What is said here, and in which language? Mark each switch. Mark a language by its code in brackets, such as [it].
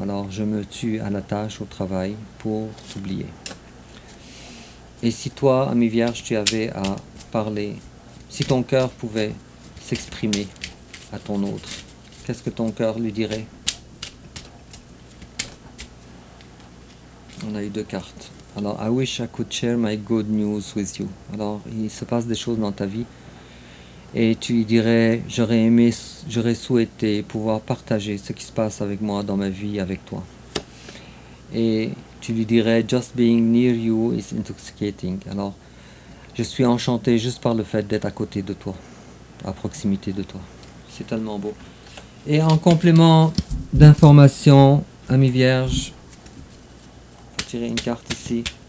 [fr] Alors, je me tue à la tâche, au travail, pour t'oublier. Et si toi, ami vierge, tu avais à parler, si ton cœur pouvait s'exprimer à ton autre, qu'est-ce que ton cœur lui dirait? On a eu deux cartes. [en] Alors, I wish I could share my good news with you. [fr] Alors, il se passe des choses dans ta vie. Et tu lui dirais, j'aurais souhaité pouvoir partager ce qui se passe avec moi dans ma vie avec toi. Et tu lui dirais, [en] just being near you is intoxicating. [fr] Alors, je suis enchanté juste par le fait d'être à côté de toi, à proximité de toi. C'est tellement beau. Et en complément d'information, ami vierge, je vais tirer une carte ici.